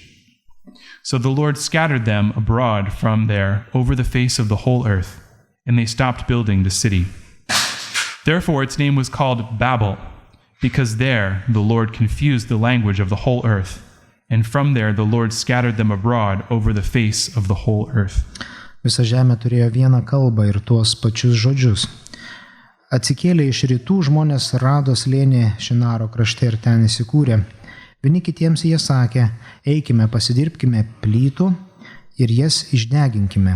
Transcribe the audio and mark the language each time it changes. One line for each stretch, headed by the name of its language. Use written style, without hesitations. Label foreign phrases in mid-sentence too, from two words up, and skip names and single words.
English: So the Lord scattered them abroad from there over the face of the whole earth, and they stopped building the city. Therefore its name was called Babel, because there the Lord confused the language of the whole earth, and from there the Lord scattered them abroad over the face of the whole earth.
Lithuanian: Visa žemė turėjo vieną kalbą ir tuos pačius žodžius. Atsikėlę iš rytų žmonės rado slėnį Šinaro krašte ir ten įsikūrė. Vieni kitiems jie sakė, eikime pasidirbkime plytų ir jas išdeginkime.